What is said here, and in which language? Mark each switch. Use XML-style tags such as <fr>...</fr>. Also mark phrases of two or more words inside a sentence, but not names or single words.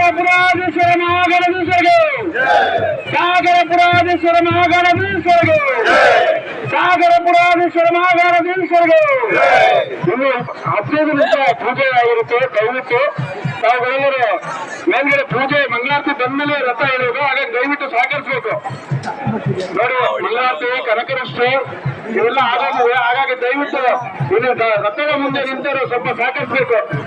<kn>ಪುರಾಧೀಶ್ವರ ನಾಗರಾಮೇಶ್ವರಿಗೆ ಸಾಗರ ಪುರಾಧೀಶ್ವರ ನಾಗರಾಮೇಶ್ವರಿಗೆ ಸಾಗರ ಪುರಾಧೀಶ್ವರ ನಾಗರಾಮೇಶ್ವರಿಗೆ ಇನ್ನು 15 ನಿಮಿಷ ಪೂಜೆ ಆಗಿರುತ್ತೆ. ದಯವಿಟ್ಟು ತಾವುಗಳೆಲ್ಲರೂ ಮೇಲ್ಗಡೆ ಪೂಜೆ ಮಂಗಳಾರತಿ ಬಂದ್ಮೇಲೆ ರಥ ಎಳೆಯೋದು, ಹಾಗಾಗಿ ದಯವಿಟ್ಟು ಸಹಕರಿಸಬೇಕು. ನೋಡಿ, ಮಂಗಳಾರತಿ ಕನಕರಷ್ಟು ಇವೆಲ್ಲ ಆಗಾಗಿವೆ, ಹಾಗಾಗಿ ದಯವಿಟ್ಟು ಇನ್ನು ರಥದ ಮುಂದೆ ನಿಂತರು ಸ್ವಲ್ಪ ಸಹಕರಿಸಬೇಕು.</kn>